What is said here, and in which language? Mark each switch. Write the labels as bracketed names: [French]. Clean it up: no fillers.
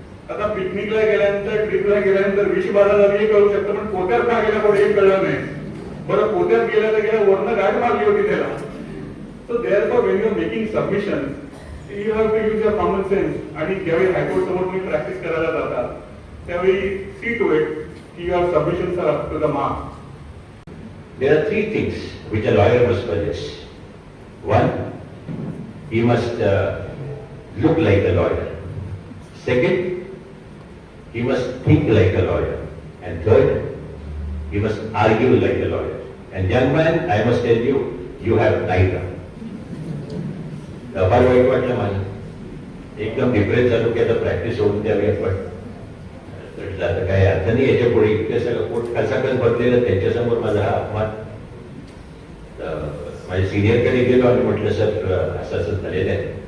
[Marathi] आता पिकनिकला गेल्यानंतर ट्रिपला गेल्यानंतर विषबाधा झाली हे कळू शकतं, पण पोत्यात का गेल्या पुढे हे कळलं नाही. बरं पोत्यात गेल्या तर गेल्या वरनं गाठ मारली होती त्याला. [English] So therefore when you are making submission you have to use your common sense. [Marathi] आणि ज्यावेळी हायकोर्ट समोर तुम्ही प्रॅक्टिस करायला जातात त्यावेळी [English] see to it [Marathi] की [English] Your submissions are up to the mark. There are 3 things which a lawyer must possess. One, he must look like a lawyer. Second, he must think like a lawyer. And third, he must argue like a lawyer. And young man, I must tell you, you have neither. [Marathi] फार वाईट वाटलं मला, एकदम depress झालो की आता practice होऊन द्यावी आपण. आता काही अर्थ नाही याच्या पुढे. इतकं सगळं पोट कसाकस बदलेलं त्यांच्यासमोर माझा हा अपमान. माझ्या सिनियरकडे गेलो आणि म्हटलं सर असं असं झालेलं आहे.